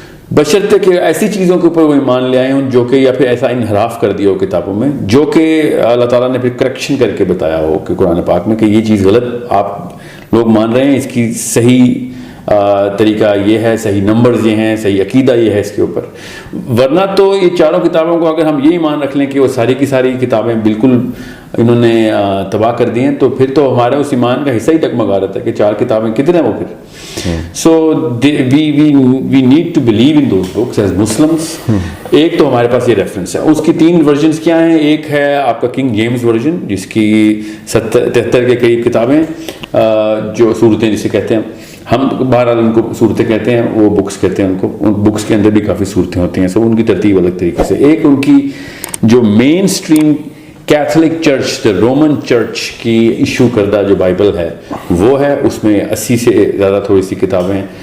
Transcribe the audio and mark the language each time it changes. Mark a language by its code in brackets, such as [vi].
[ur] بشرطے کہ ایسی چیزوں کے اوپر وہ ایمان لے آئے ہوں جو کہ یا پھر ایسا انحراف کر دیا ہو کتابوں میں جو کہ اللہ تعالیٰ نے پھر کریکشن کر کے بتایا ہو کہ قرآن پاک میں کہ یہ چیز غلط آپ لوگ مان رہے ہیں, اس کی صحیح طریقہ یہ ہے, صحیح نمبرز یہ ہیں, صحیح عقیدہ یہ ہے اس کے اوپر. ورنہ تو یہ 4 کتابوں کو اگر ہم یہ ایمان رکھ لیں کہ وہ ساری کی ساری کتابیں بالکل انہوں نے تباہ کر دی ہیں, تو پھر تو ہمارے اس ایمان کا حصہ ہی ڈگمگا رہتا ہے کہ 4 کتابیں کتنے ہیں وہ پھر. [en] So we need to believe in those books as Muslims. [ur] ایک تو ہمارے پاس یہ ریفرنس ہے. اس کی 3 ورژنس کیا ہیں؟ ایک ہے آپ کا کنگ جیمز ورژن جس کی 73 کے قریب کتابیں, جو صورتیں جسے کہتے ہیں ہم بہرحال ان کو صورتیں کہتے ہیں, وہ بکس کہتے ہیں ان کو. ان بکس کے اندر بھی کافی صورتیں ہوتی ہیں, سب ان کی ترتیب الگ طریقے سے. ایک ان کی جو مین stream Catholic church, Roman church کی ایشو کردہ جو بائبل ہے وہ ہے, اس میں 80 سے زیادہ تھوڑی سی کتابیں.